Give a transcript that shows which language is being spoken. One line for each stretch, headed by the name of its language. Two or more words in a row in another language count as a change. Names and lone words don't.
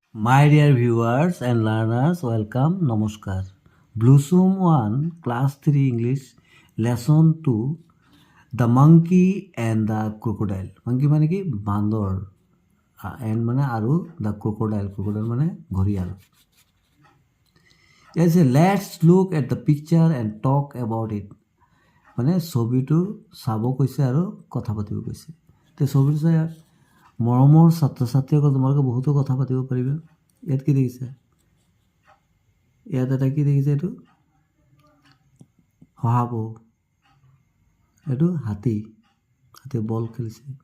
English: My dear viewers and learners, welcome, Namaskar. Blossom 1, Class 3 English, Lesson 2, The Monkey and the Crocodile.
Assamese: Monkey মানে কি বান্দৰ, and মানে আৰু
English: the crocodile.
Assamese: Crocodile মানে ঘৰিয়াল.
English: Yes, let's look at the picture and talk about it.
Assamese: মানে ছবিটো চাব কৈছে আৰু কথা পাতিব কৈছে. তে ছবিটো চাই মৰমৰ ছাত্ৰ ছাত্ৰীসকল তোমালোকে বহুতো কথা পাতিব পাৰিবা. ইয়াত কি দেখিছে? ইয়াত এটা কি দেখিছে? এইটো শহাপহু, এইটো হাতী, হাতী বল খেলিছে.